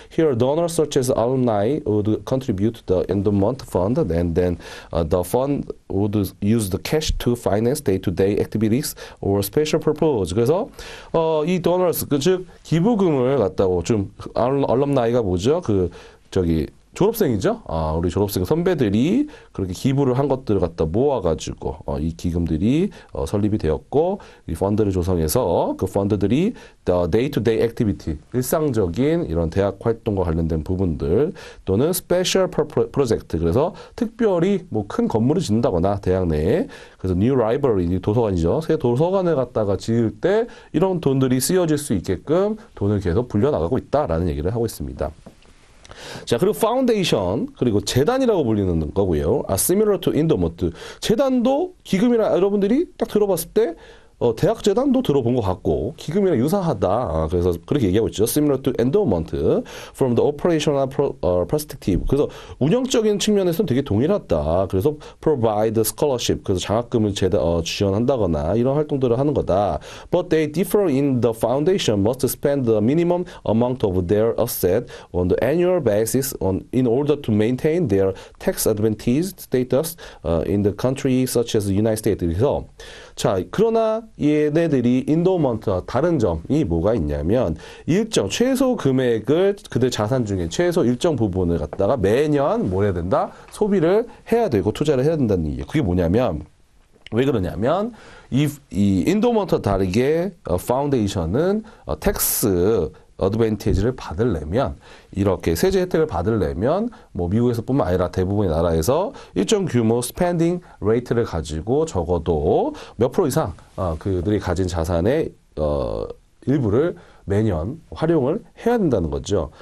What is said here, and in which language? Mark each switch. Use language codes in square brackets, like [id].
[en] Here, donors such as alumni would contribute the endowment fund, and then the fund would use the cash to finance day-to-day activities or special purpose. [ko] 그래서 이 donors, 즉 기부금을 갖다고 좀 alumni가 뭐죠? 졸업생이죠? 우리 졸업생 선배들이 그렇게 기부를 한 것들을 갖다 모아가지고, 이 기금들이 설립이 되었고, 이 펀드를 조성해서 그 펀드들이 [en] day-to-day activity, [ko] 일상적인 이런 대학 활동과 관련된 부분들, 또는 [en] special project, [ko] 그래서 특별히 뭐 큰 건물을 짓는다거나, 대학 내에, 그래서 [en] new library, [ko] 도서관이죠. 새 도서관을 갖다가 지을 때 이런 돈들이 쓰여질 수 있게끔 돈을 계속 불려나가고 있다라는 얘기를 하고 있습니다. 자, 그리고 파운데이션, 그리고 재단이라고 불리는 거고요. [en] Similar to endowment. [ko] 재단도 기금이라 여러분들이 딱 들어봤을 때 대학 재단도 들어본 것 같고 기금이랑 유사하다. 그래서 그렇게 얘기하고 있죠. [en] Similar to endowment from the operational perspective. [ko] 그래서 운영적인 측면에서는 되게 동일하다. 그래서 [en] provide scholarship. [ko] 그래서 장학금을 지원한다거나 이런 활동들을 하는 거다. [en] But they differ in the foundation must spend the minimum amount of their asset on the annual basis in order to maintain their tax advantage status in the country such as the United States. [ko] 그래서 자, 그러나 얘네들이 인도먼트와 다른 점이 뭐가 있냐면 일정 최소 금액을 그들 자산 중에 최소 일정 부분을 갖다가 매년 뭘 해야 된다? 소비를 해야 되고 투자를 해야 된다는 얘기예요. 그게 뭐냐면 왜 그러냐면 이 인도먼트와 다르게 파운데이션은 텍스 어드밴티지를 받으려면 이렇게 세제 혜택을 받으려면 뭐 미국에서뿐만 아니라 대부분의 나라에서 일정 규모 스펜딩 레이트를 가지고 적어도 몇 프로 이상 그들이 가진 자산의 일부를 매년 활용을 해야 된다는 거죠.